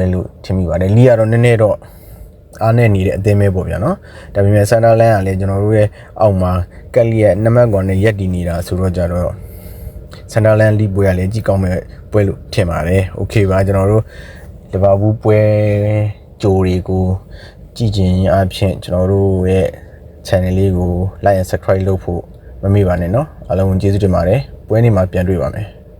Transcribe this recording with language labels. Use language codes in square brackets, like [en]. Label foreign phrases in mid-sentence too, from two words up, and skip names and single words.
[my] လို့ထင်မိပါတယ်Leedsကတော့နည်းနည်းတော့အားနဲ့နေတဲ့အသင်းပဲပေါ့ဗျာနော်ဒါပေမဲ့ Sunderland ကလည်းကျွန်တော်တို့ရဲ့အောက်မှာကက်လီရဲ့နံပါတ်1နဲ့ရက်တည်နေတာဆိုတော့ကြတော့ Sunderland League ပွဲကလည်းကြည့်ကောင်းမဲ့ပွဲလို့ထင်ပါတယ်โอเคပါကျွန်တော်တို့လီဗာပူးပွဲကြိုတွေကိုကြည့်ခြင်းအပြင်ကျွန်တော်တို့ရဲ့ channel လေးကို [en] like and subscribe [my] လုပ်ဖို့မမေ့ပါနဲ့เนาะအားလုံးကျေးဇူးတင်ပါတယ်ပွဲနေ့မှာပြန်တွေ့ပါမယ်